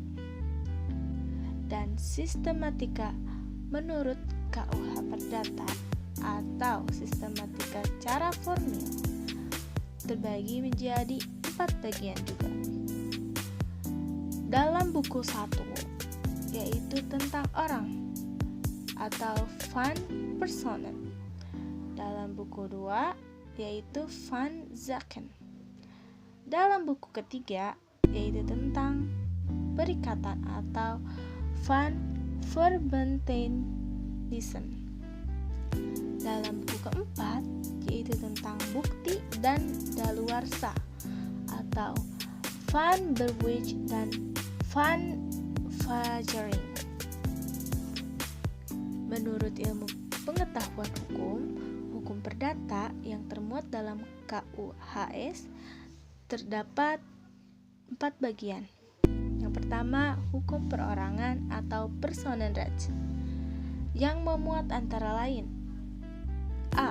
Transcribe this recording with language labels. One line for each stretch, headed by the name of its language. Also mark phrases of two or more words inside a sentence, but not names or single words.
Indonesian: Dan sistematika menurut KUH Perdata atau sistematika secara formil terbagi menjadi 4 bagian juga. Dalam buku 1 yaitu tentang orang atau
Dutch: van personen.
Indonesian: Dalam buku 2 yaitu
Dutch: van zaken.
Indonesian: Dalam buku ketiga yaitu tentang perikatan atau
Dutch: van verbintenissen.
Indonesian: Dalam buku keempat yaitu tentang bukti dan daluarsa atau
Dutch: van bewijs
Indonesian: dan
Dutch: van vajering.
Indonesian: Menurut ilmu pengetahuan hukum perdata yang termuat dalam KUHS terdapat 4 bagian. Yang pertama, hukum perorangan atau Personenrecht yang memuat antara lain A.